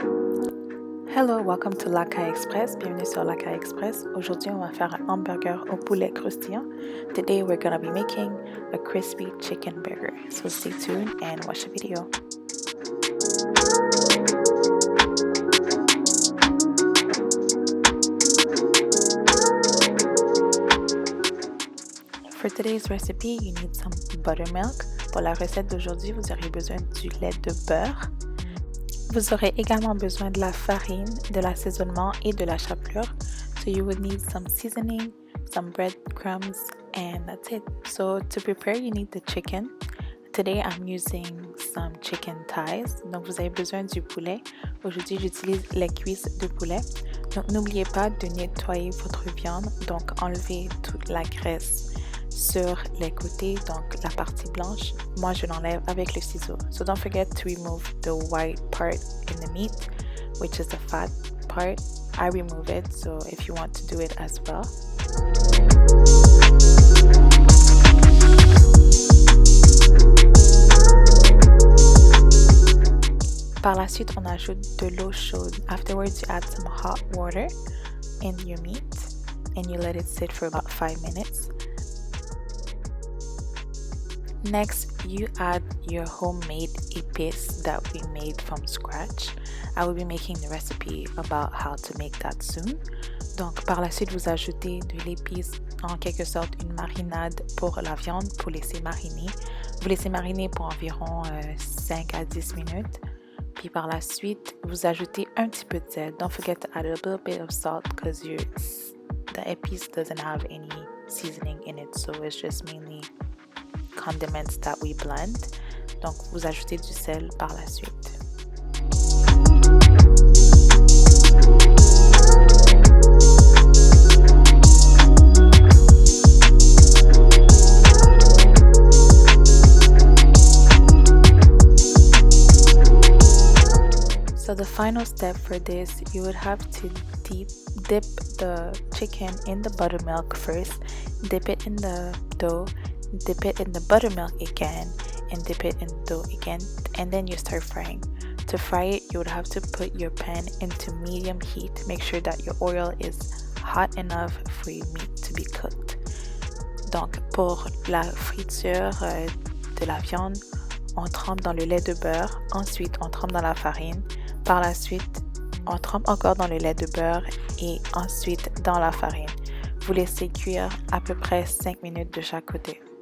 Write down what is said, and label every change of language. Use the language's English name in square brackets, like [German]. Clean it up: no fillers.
[English] Hello, welcome to Lakay Express. [French] Bienvenue sur Lakay Express. Aujourd'hui, on va faire un hamburger au poulet croustillant. [English] Today, we're gonna be making a crispy chicken burger. So stay tuned and watch the video. For today's recipe, you need some buttermilk. [French] Pour la recette d'aujourd'hui, vous aurez besoin du lait de beurre. Vous aurez également besoin de la farine, de l'assaisonnement et de la chapelure. [English] So you would need some seasoning, some breadcrumbs, and that's it. So to prepare, you need the chicken. Today, I'm using some chicken thighs. [French] Donc, vous avez besoin du poulet. Aujourd'hui, j'utilise les cuisses de poulet. Donc, n'oubliez pas de nettoyer votre viande. Donc, enlevez toute la graisse sur les côtés, donc la partie blanche. Moi, je l'enlève avec le ciseau. [English] So don't forget to remove the white part in the meat, which is the fat part. I remove it, so if you want to do it as well. [French] Par la suite, on ajoute de l'eau chaude. [English] Afterwards, you add some hot water in your meat and you let it sit for about 5 minutes. Next, you add your homemade épices that we made from scratch. I will be making the recipe about how to make that soon. [French] Donc, par la suite, vous ajoutez de l'épice, en quelque sorte une marinade pour la viande, pour laisser mariner. Vous laissez mariner pour environ 5 à 10 minutes. Puis par la suite, vous ajoutez un petit peu de sel. [English] Don't forget to add a little bit of salt because the épice doesn't have any seasoning in it, so it's just mainly condiments that we blend. [French] Donc, vous ajoutez du sel par la suite. [English] So the final step for this, you would have to dip the chicken in the buttermilk first, dip it in the dough, dip it in the buttermilk again, and dip it in the dough again, and then you start frying. To fry it, you would have to put your pan into medium heat. Make sure that your oil is hot enough for your meat to be cooked. [French] Donc, pour la friture de la viande, on trempe dans le lait de beurre. Ensuite, on trempe dans la farine. Par la suite, on trempe encore dans le lait de beurre et ensuite dans la farine. Vous laissez cuire à peu près 5 minutes de chaque côté.